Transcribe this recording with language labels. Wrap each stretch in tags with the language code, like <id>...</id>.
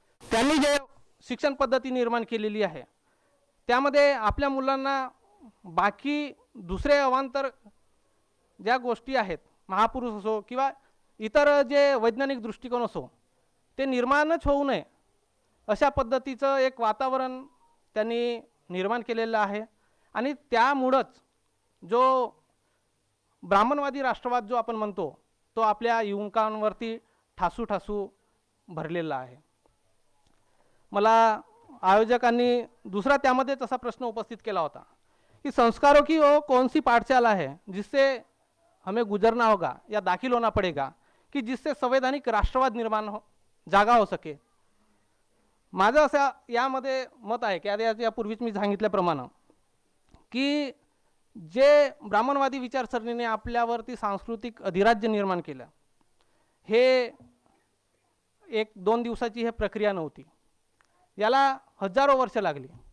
<mr>त्यांनी जे शिक्षण पद्धती निर्माण केलेली आहे त्यामध्ये आपल्या मुलांना बाकी दुसरे अवांतर ज्या गोष्टी आहेत, महापुरुष असो किंवा इतर जे वैज्ञानिक दृष्टिकोन असो, ते निर्माणच होऊ नये अशा पद्धतीचं एक वातावरण त्यांनी निर्माण केलेलं आहे आणि त्यामुळेच जो ब्राह्मणवादी राष्ट्रवाद जो आपण म्हणतो तो आपल्या युवकांवरती ठासू भरलेला आहे। मला आयोजकांनी दुसरा त्यामध्येच असा प्रश्न उपस्थित केला होता कि</mr> <hi>संस्कारों की वो कौन सी पाठशाला है जिससे हमें गुजरना होगा या दाखिल होना पड़ेगा कि जिससे संवैधानिक राष्ट्रवाद जागा हो सके।</hi> <mr>माझं असं यामध्ये मत आहे की यापूर्वीच मी सांगितल्याप्रमाणे की जे ब्राह्मणवादी विचारसरणीने आपल्यावरती सांस्कृतिक अधिराज्य निर्माण केलं, हे 1-2 दिवसाची हे प्रक्रिया नव्हती, याला हजारो वर्ष लागली।</mr>